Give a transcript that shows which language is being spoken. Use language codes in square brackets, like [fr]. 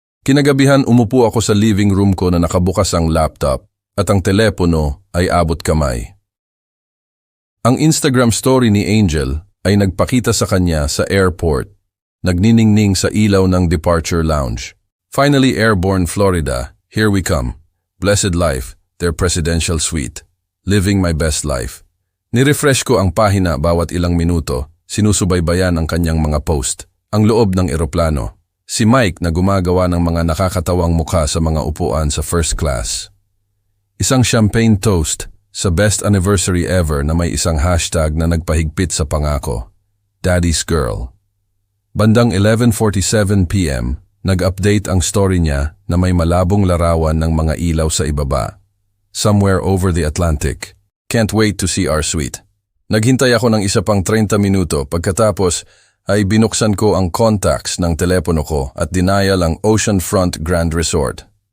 [tl] Kinagabihan umupo ako sa living room ko na nakabukas ang laptop at ang telepono ay abot kamay. Ang Instagram story ni Angel ay nagpakita sa kanya sa airport, nagniningning sa ilaw ng departure lounge. [en] Finally airborne Florida, here we come. Blessed life, their presidential suite. Living my best life. [tl] Nirefresh ko ang pahina bawat ilang minuto, sinusubaybayan ang kanyang mga post. Ang loob ng eroplano. Si Mike na gumagawa ng mga nakakatawang mukha sa mga upuan sa first class. Isang champagne toast sa [en] best anniversary ever [tl] na may isang hashtag na nagpahigpit sa pangako. [en] Daddy's Girl. [tl] Bandang 11:47 p.m., nag-update ang story niya na may malabong larawan ng mga ilaw sa ibaba. [en] Somewhere over the Atlantic. Can't wait to see our suite. [tl] Naghintay ako ng isa pang 30 minuto pagkatapos ay binuksan ko ang contacts ng telepono ko at dinayal ang Oceanfront Grand Resort.